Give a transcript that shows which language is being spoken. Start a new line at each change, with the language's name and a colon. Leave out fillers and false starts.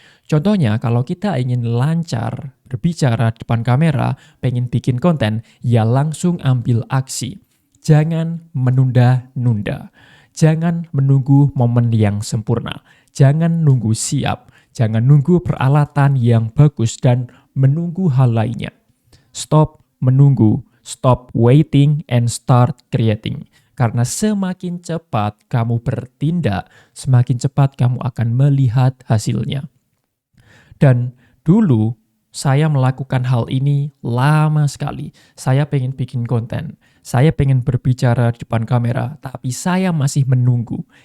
Indonesian: Contohnya, kalau kita ingin lancar berbicara di depan kamera, pengen bikin konten, ya langsung ambil aksi. Jangan menunda-nunda. Jangan menunggu momen yang sempurna. Jangan nunggu siap. Jangan nunggu peralatan yang bagus dan menunggu hal lainnya. Stop menunggu.
English: Stop waiting and start creating.
Indonesian: Karena semakin cepat kamu bertindak, semakin cepat kamu akan melihat hasilnya. Dan dulu saya melakukan hal ini lama sekali. Saya pengen bikin konten. Saya pengen berbicara di depan kamera, tapi saya masih menunggu.